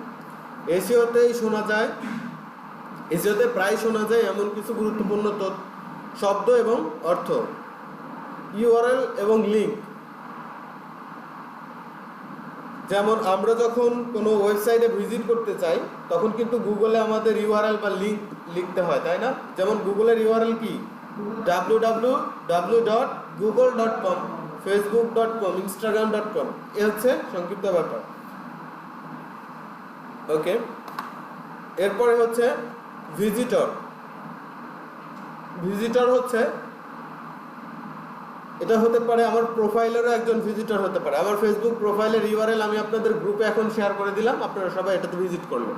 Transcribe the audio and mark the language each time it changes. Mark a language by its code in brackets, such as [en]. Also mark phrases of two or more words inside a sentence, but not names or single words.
[bn] এসইওতে প্রায় শোনা যায় এমন কিছু গুরুত্বপূর্ণ শব্দ এবং অর্থ, ইউআরএল এবং লিঙ্ক। যেমন আমরা যখন কোনো ওয়েবসাইটে ভিজিট করতে চাই তখন কিন্তু গুগলে আমাদের ইউআরএল বা লিঙ্ক লিখতে হয়, তাই না? যেমন গুগলের ইউআরএল কি? www.google.com, facebook.com, instagram.com, এ হচ্ছে সংক্ষিপ্ত ব্যাপার। ওকে, এরপরে হচ্ছে ভিজিটর হচ্ছে, এটা হতে পারে আমার প্রোফাইলেরও একজন ভিজিটর হতে পারে। আমার ফেসবুক প্রোফাইলের ইউআরএল আমি আপনাদের গ্রুপে এখন শেয়ার করে দিলাম, আপনারা সবাই এটাতে ভিজিট করলেন।